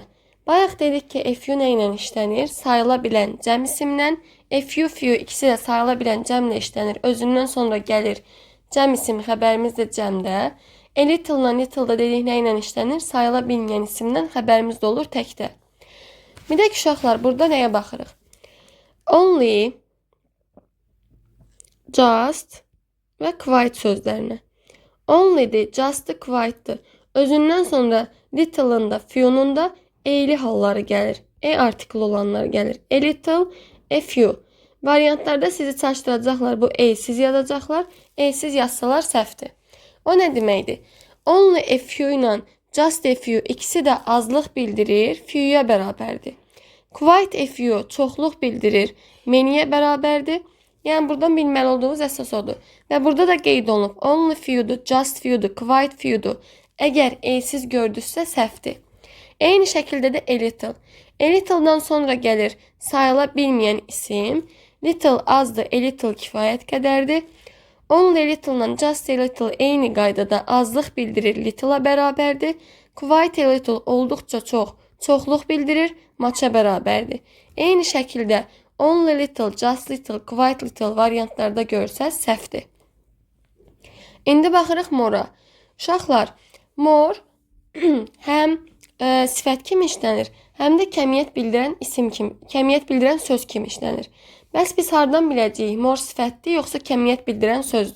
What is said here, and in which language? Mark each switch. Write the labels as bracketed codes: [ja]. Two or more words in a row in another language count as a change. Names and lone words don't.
[az] Bayaq dedik ki, [en] a few [az] nə ilə işlənir? Sayıla bilən cəm isimlə, [en] a few [az] ikisi də sayıla bilən cəmlə işlənir. Özündən sonra gəlir cəm isim, xəbərimiz də cəmdə. [en] A little [az] ilə little da dedik nə ilə işlənir? Sayıla bilməyən isimdən xəbərimiz də olur təkdə. Bir də ki, uşaqlar, burada nəyə baxırıq? [en] Only, just [az] və quite sözlərinə. Only'dir, just'dır, quite'dır. Özündən sonra little'ın da, few'nun da eyli halları gəlir. E artikli olanlar gəlir. [en] A little, a few. [az] Variantlarda sizi çaşdıracaqlar. Bu e-siz yazacaqlar. E-siz yazsalar səhvdir. O nə deməkdir? [en] Only a few [az] ilə [en] just a few [az] ikisi də azlıq bildirir. Few'ya bərabərdir. [en] Quite a few [az] çoxluq bildirir. Many'yə bərabərdir. Yəni buradan bilməli olduğunuz əsas odur. Və burada da qeyd olunub. [en] Only few'dur, just few'dur, quite few'dur. [az] Əgər e-siz gördünüzsə səhvdir. Eyni şəkildə də [en] a little. A little- [az] dan sonra gəlir sayıla bilməyən isim. Little azdır, [en] a little [az] kifayət qədərdir. [en] Only little [az] ilə [en] just a little [az] eyni qaydada azlıq bildirir, little-a bərabərdir. [en] Quite a little [az] olduqca çox, çoxluq bildirir, much-a bərabərdir. Eyni şəkildə [en] only little, just little, quite little [az] variantlarda görsəz səhvdir. İndi baxırıq more-a. Uşaqlar, more həm sifət kimi işlənir, həm də kəmiyyət bildirən isim kimi, kəmiyyət bildirən söz kimi işlənir. Bəs biz hardan biləcəyik? More sifətdir, yoxsa kəmiyyət bildirən sözdür?